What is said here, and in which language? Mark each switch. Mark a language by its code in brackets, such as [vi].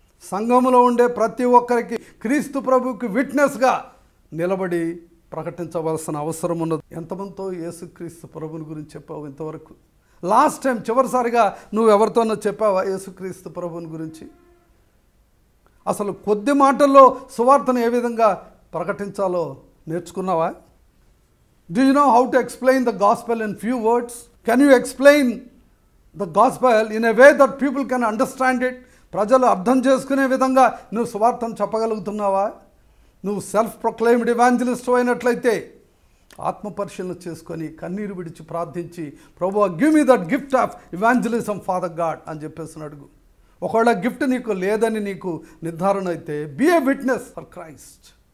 [te] సంఘములో ఉండే ప్రతి ఒక్కరికి క్రీస్తు ప్రభుకి విట్నెస్గా నిలబడి ప్రకటించవలసిన అవసరం ఉన్నది. ఎంతమందితో యేసుక్రీస్తు ప్రభుని గురించి చెప్పావు ఇంతవరకు? లాస్ట్ టైం చివరిసారిగా నువ్వు ఎవరితోనో చెప్పావా యేసుక్రీస్తు ప్రభుని గురించి? అసలు కొద్ది మాటల్లో సువార్తను ఏ విధంగా ప్రకటించాలో నేర్చుకున్నావా? [en] Do you know how to explain the gospel in few words? Can you explain the gospel in a way that people can understand it? [te] ప్రజలు అర్థం చేసుకునే విధంగా నువ్వు సువార్తను చెప్పగలుగుతున్నావా? నువ్వు [en] self proclaimed evangelist [te] అయినట్లయితే ఆత్మ పరిశీలన చేసుకొని కన్నీరు విడిచి ప్రార్థించి, ప్రభువా [en] give me that gift of evangelism father God [te] అని చెప్పేసి అడుగు. ఒకవేళ గిఫ్ట్ నీకు లేదని నీకు నిర్ధారణ అయితే [en] Be a witness for Christ.